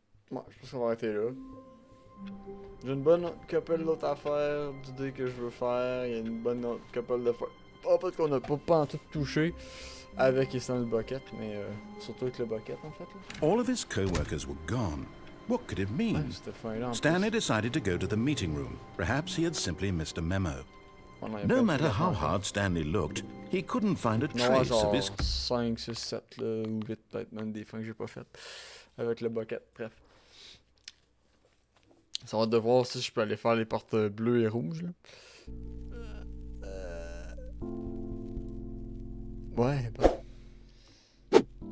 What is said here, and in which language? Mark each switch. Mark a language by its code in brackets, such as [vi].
[fr] Ouais, je pense qu'on va arrêter là. J'ai une bonne couple d'autres affaires d'idées que je veux faire. Il y a une bonne autre couple de fois. En fait, qu'on a pas en tout touché avec Stanley Bucket, mais surtout avec le Bucket en fait. Là. [en] All of his co-workers were gone. What could it mean? [fr] Ouais, c'était fin là. [en] Stanley decided to go to the meeting room. Perhaps he had simply missed a memo. No matter how hard Stanley looked, he couldn't find a trace of his... [fr] 5, 6, 7 là, ou 8 peut-être même des fins que j'ai pas faites avec le Bucket, bref. Ça va devoir si je peux aller faire les portes bleues et rouges là. Ouais, bon.